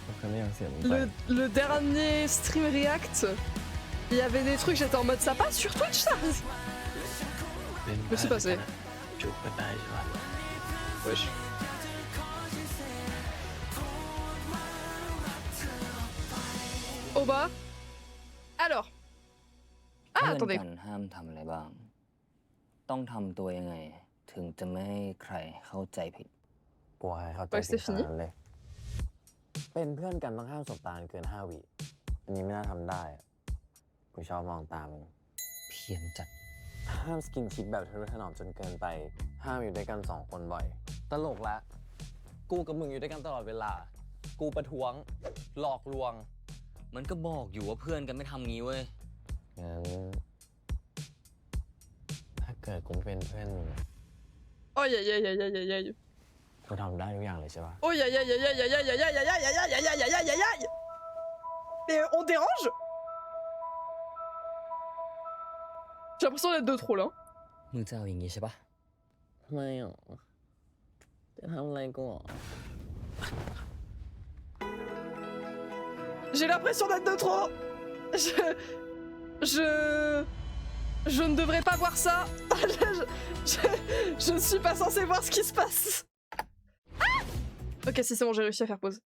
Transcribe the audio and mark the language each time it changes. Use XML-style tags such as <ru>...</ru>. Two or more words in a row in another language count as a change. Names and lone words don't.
<th>เคยไม่อยากเสียมึงไป</th> <fr>Le dernier stream react, il y avait des trucs, j'étais en mode ça passe sur Twitch, ça.</fr> <th>เป็น</th> <fr>Mais c'est passé.</fr> <th>จูบกันได้ใช่ปะ</th> <fr>Wesh. Au bas. Alors. Ah,</fr> <th>เพื่อน</th> <fr>attendez.</fr> <th>กันห้ามทำอะไรบ้าง ต้องทำตัวยังไง ถึงจะไม่ให้ใครเข้าใจผิด กลัวให้เขาใจ ไป ผิดข Stéphanie นาดนั้นเลย เป็นเพื่อนกันต้องห้ามสบตาเกิน5 วิอันนี้ไม่น่าทำได้อะกูชอบมองตามึง เพี้ยนจัด ห้ามสกินชิปแบบทะนุถนอมจนเกินไป ห้ามอยู่ด้วยกัน2 คนบ่อย ตลกละ กูกับมึงอยู่ด้วยกันตลอดเวลา กูประท้วง หลอกลวง มันก็บอกอยู่ว่าเพื่อนกันไม่ทำงี้เว้ย งั้นเกิดกูไม่เป็นเพื่อนมึง</th> <fr>Aïe aïe aïe aïe aïe aïe aïe.</fr> <th>กูทำได้ทุกอย่างเลยใช่ปะ</th> <fr>Aïe aïe aïe aïe aïe aïe aïe aïe aïe aïe aïe aïe aïe aïe aïe aïe aïe. Mais on dérange? J'ai l'impression d'être de trop là.</fr> <th>มึงจะเอาอย่างงี้ใช่ปะ ทำไมอ่ะจะทำอะไรกูอ่ะ</th> <fr>J'ai l'impression d'être de trop. Je ne devrais pas voir ça. Je ne suis pas censée voir ce qui se passe. Ah, ok, si c'est bon, j'ai réussi à faire pause.</fr>